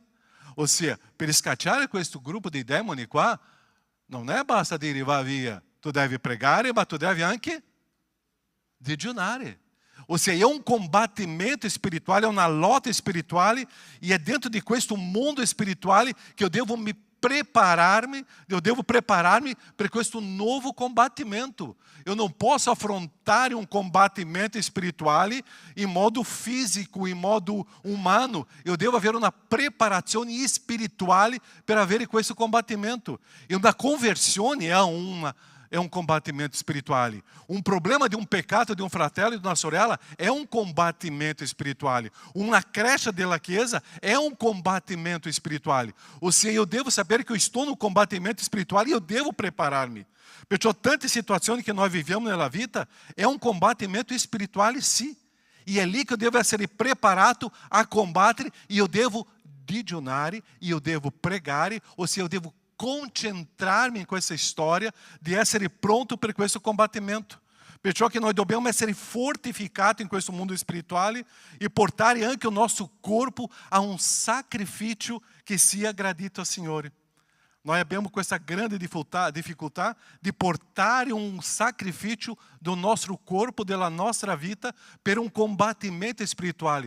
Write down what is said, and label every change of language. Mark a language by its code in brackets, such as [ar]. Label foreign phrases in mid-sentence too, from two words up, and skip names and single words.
[it] Ossia, per scacciare questo gruppo di demoni qua, non è basta dire va via, tu devi pregare, ma tu devi anche digiunare. Ossia, è un combattimento spirituale, è una lotta spirituale e è dentro di questo mondo spirituale che io devo prepararmi per questo nuovo combattimento. [pt] Eu não posso [it] affrontare um combattimento spirituale in modo fisico, in modo umano. Eu devo avere una preparazione spirituale per avere questo combattimento. E una conversione è un combattimento spirituale. Un problema di un peccato di un fratello e di una sorella è un combattimento spirituale. Una crescita della Chiesa è un combattimento spirituale. Ossia, [pt] eu devo saber que eu estou no [it] combattimento spirituale [pt] e eu devo preparar-me. [it] Perciò tante situazioni che noi viviamo nella vita è un combattimento spirituale, sì. E è lì che eu devo essere preparato a combattere e eu devo digiunare e eu devo pregare, ossia [pt] eu devo concentrar-me [it] in questa storia di essere pronto per questo combattimento. Perciò che noi dobbiamo essere fortificati in questo mondo spirituale e portare anche il nostro corpo a un sacrificio che sia gradito al Signore. Noi abbiamo questa grande difficoltà di portare un sacrificio do nostro corpo, della nostra vita, per un combattimento spirituale.